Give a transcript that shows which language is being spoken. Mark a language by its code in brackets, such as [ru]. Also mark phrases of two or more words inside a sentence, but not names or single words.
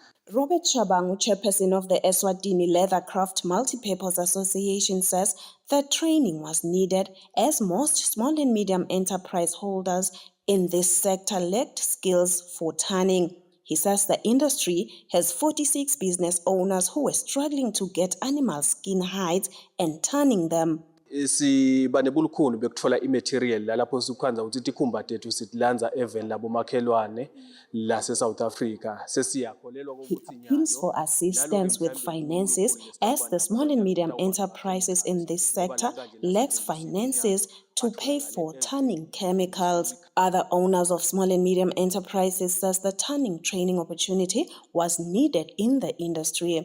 [en] Robert Shabangu, chairperson of the Eswatini Leathercraft Multipurpose Association, says that training was needed as most small and medium enterprise holders in this sector lacked skills for tanning. He says the industry has 46 business owners who were struggling to get animal skin hides and tanning them. [ss] Siba nebulukhulu bekuthola imaterial lapho sikukhanza ukuthi tikhumba tethu sitilanza even labo makhelwane la South Africa sesiyakholelwa ukuthi [en] Appeals for assistance with finances as the small and medium enterprises in this sector lacks finances to pay for tanning chemicals. Other owners of small and medium enterprises says the tanning training opportunity was needed in the industry.